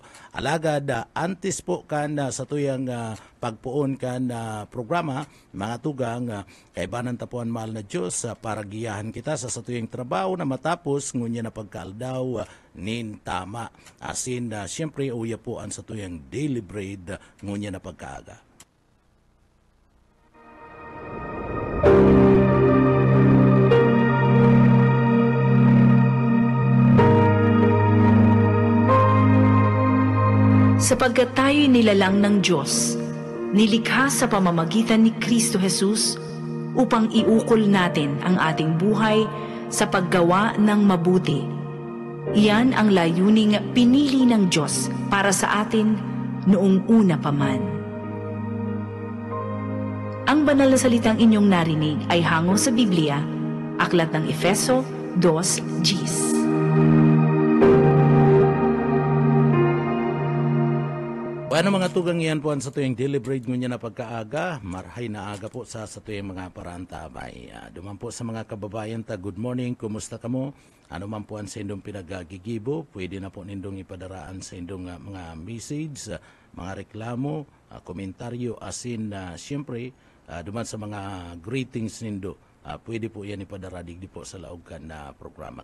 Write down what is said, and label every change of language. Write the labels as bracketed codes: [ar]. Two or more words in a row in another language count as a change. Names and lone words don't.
[bik] Alagad, antes po kan sa tuyang pagpuon kan programa, mga tugang, kaibanan tapuan mahal na Diyos para giyahan kita sa tuyang trabaho na matapos ngunya na pagkaaldaw nin tama. Asin na siyempre uya po ang sa tuyang daily bread ngunya na pagkaaga. [tl] Sapagkat tayo'y nilalang ng Diyos, nilikha sa pamamagitan ni Kristo Jesus upang iukol natin ang ating buhay sa paggawa ng mabuti. Iyan ang layuning pinili ng Diyos para sa atin noong una pa man. Ang banal na salitang inyong narinig ay hango sa Biblia, Aklat ng Efeso 2:10. [bik] Ano mga tugang yan po sa tuyang deliberate ngunya na pagkaaga, marhay na aga po sa tuyang mga parantabay. Duman po sa mga kababayan ta, [en] good morning, [bik] kumusta ka mo? Ano man po ang sa indong pinagagigibo, pwede na po nindong ipadaraan sa indong mga message, mga reklamo, komentaryo, asin siyempre, duman sa mga greetings nindo, pwede po yan ipadaradig di po sa laogan na programa.